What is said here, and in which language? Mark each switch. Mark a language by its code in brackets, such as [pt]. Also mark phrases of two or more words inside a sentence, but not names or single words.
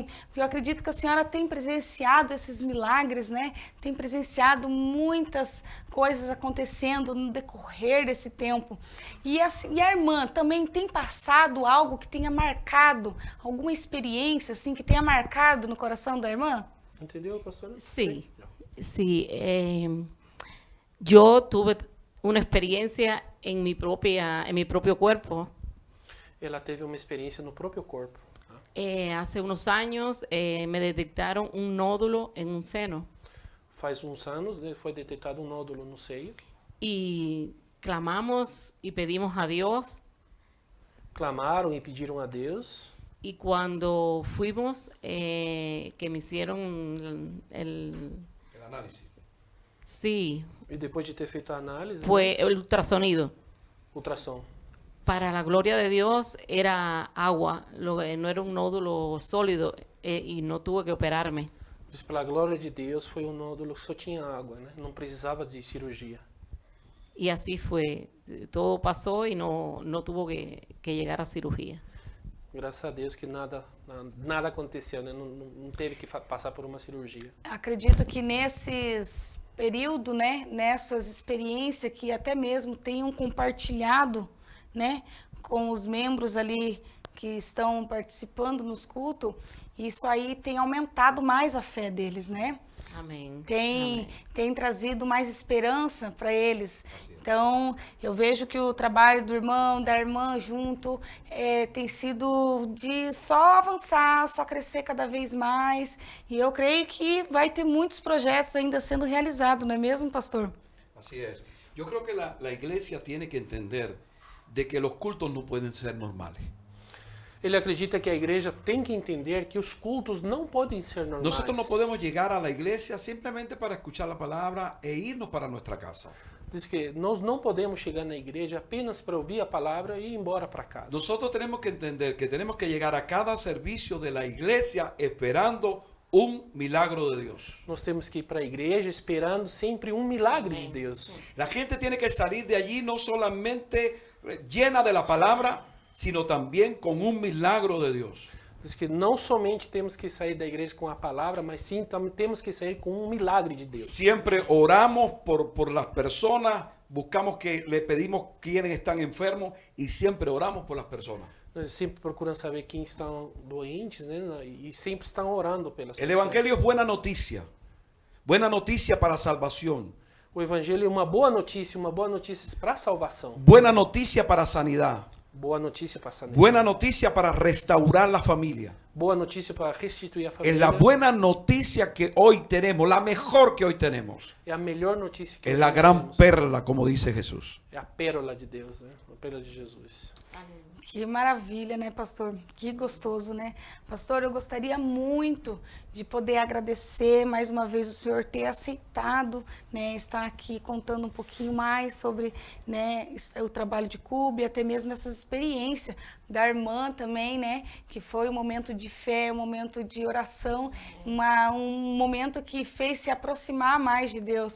[pt] Porque eu acredito que a senhora tem presenciado esses milagres, né? Tem presenciado muitas coisas acontecendo no decorrer desse tempo. E a irmã também tem passado algo que tenha marcado, alguma experiência assim que tenha marcado no coração da irmã? Entendeu, pastora? [es] Sí, sí. Yo tuve una experiencia en mi propio cuerpo. [pt] Ela teve uma experiência no próprio corpo. [es] Hace unos años me detectaron un nódulo en un seno [pt] Faz uns anos, né, foi detectado um nódulo no seio. [es] y clamamos y pedimos a Dios. [pt] Clamaram e pediram a Deus. [es] Y cuando fuimos, que me hicieron el análisis. Sí, [pt] E depois de ter feito a análise, [es] fue el ultrasonido. [pt] ultrassom. [es] Para la gloria de Dios era agua, no era un nódulo sólido y no tuve que operarme. [pt] Diz, pela glória de Deus, foi um nódulo que só tinha água, né? Não precisava de cirurgia. [es] Y así fue, todo pasó y no tuvo que llegar a cirugía. [pt] Graças a Deus que nada aconteceu, né? Não teve que passar por uma cirurgia. Acredito que nesses períodos, né, nessas experiências que até mesmo tenham compartilhado, né, com os membros ali que estão participando nos cultos, isso aí tem aumentado mais a fé deles, né? [es] Amén. [pt] Tem trazido mais esperança para eles. Então, eu vejo que o trabalho do irmão, da irmã junto, tem sido de só avançar, só crescer cada vez mais. E eu creio que vai ter muitos projetos ainda sendo realizados, não é mesmo, pastor? [es] Así es. Yo creo que la iglesia tiene que entender de que los cultos no pueden ser normales. [pt] Ele acredita que a igreja tem que entender que os cultos não podem ser normais. [es] Nosotros no podemos llegar a la iglesia simplemente para escuchar la palabra e irnos para nuestra casa. [pt] Diz que nós não podemos chegar na igreja apenas para ouvir a palavra e ir embora para casa. [es] Nosotros tenemos que entender que tenemos que llegar a cada servicio de la iglesia esperando un milagro de Dios. [pt] Nós temos que ir para a igreja esperando sempre um milagre de Deus. [es] La gente tiene que salir de allí no solamente llena de la palabra, sino también con un milagro de Dios. [pt] Diz que não somente temos que sair da igreja com a palavra, mas sim temos que sair com um milagre de Deus. [es] Siempre oramos por las personas, buscamos que le pedimos quienes están enfermos y siempre oramos por las personas. [pt] Nós sempre procuramos saber quem estão doentes, né? E sempre estão orando pelas [es] El [pt] pessoas. [es] evangelio es buena noticia para salvación, [pt] O evangelho é uma boa notícia para a salvação. [es] buena noticia para sanidad, [pt] Boa notícia para a sanidade. [es] buena noticia para restaurar la familia. [pt] boa notícia para restituir a [es] Es [pt] família. [es] la buena noticia que hoy tenemos, la mejor que hoy tenemos. [pt] É a melhor notícia que [es] Es [pt] nós [es] la gran [pt] temos. [es] perla, como dice Jesús. [pt] É a pérola de Deus, né? A pérola de Jesus. Que maravilha, né, pastor? Que gostoso, né? Pastor, eu gostaria muito de poder agradecer mais uma vez o senhor ter aceitado, né, estar aqui contando um pouquinho mais sobre, né, o trabalho de Cuba e até mesmo essa experiência da irmã também, né, que foi um momento de fé, um momento de oração, um momento que fez se aproximar mais de Deus.